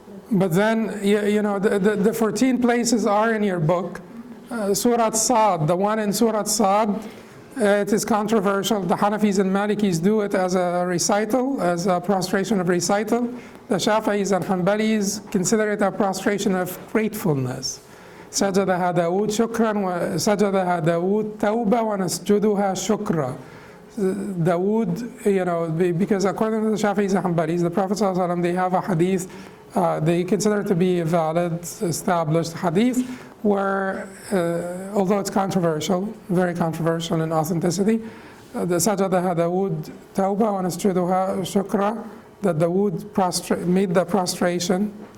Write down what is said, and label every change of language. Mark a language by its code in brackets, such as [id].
[en] But then, the 14 places are in your book. Surah Sad, the one in Surah Sad, it is controversial. The Hanafis and Malikis do it as a recital, as a prostration of recital. The Shafi'is and Hanbalis consider it a prostration of gratefulness. [ar] سجدها داود شكرا وسجدها داود توبة ونسجدها شكرا. [en] Dawood, because according to the Shafi'is and Hanbalis, the Prophet ﷺ, they have a hadith, they consider it to be a valid, established hadith, where, although it's controversial, very controversial in authenticity, the [ar] سجدها داود توبة ونسجدها شكرا, [en] that Dawood made the prostration,